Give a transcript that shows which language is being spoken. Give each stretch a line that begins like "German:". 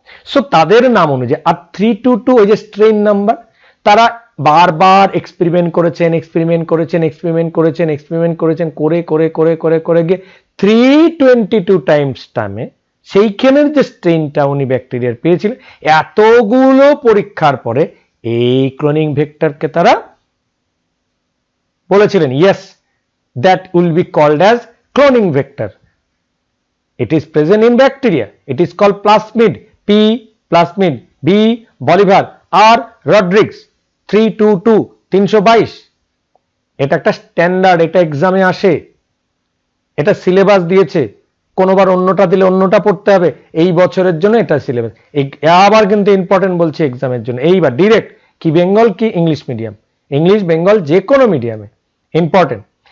Bangla: So তাদের নাম অনুযায়ী, আর 322 ওই যে স্ট্রেন নাম্বার, তারা বারবার এক্সপেরিমেন্ট করেছেন, এক্সপেরিমেন্ট করেছেন, এক্সপেরিমেন্ট করেছেন, এক্সপেরিমেন্ট করেছেন, করে করে করে করে করে গিয়ে 322 টাইমস টাইমে সেইখানের যে স্ট্রেনটা উনি ব্যাকটেরিয়ার পেয়েছিলেন, এতগুলো পরীক্ষার পরে এই ক্লোনিং ভেক্টরকে তারা বলেছিলেন
English: Yes, that will be called as cloning vector. It is present in bacteria. It is called plasmid, P plasmid, B bolivar, R rodrigues, 322 322।
Bangla: এটা একটা স্ট্যান্ডার্ড, এটা এক্সামে আসে, এটা সিলেবাস দিয়েছে, কোনোবার অন্যটা দিলে অন্যটা পড়তে হবে, এই বছরের জন্য এটা সিলেবাস। আবার কিন্তু ইম্পর্টেন্ট বলছি এক্সামের জন্য, এইবার ডিরেক্ট কি বেঙ্গল কি ইংলিশ মিডিয়াম, ইংলিশ বেঙ্গল যে কোনো মিডিয়ামে ইম্পর্টেন্ট।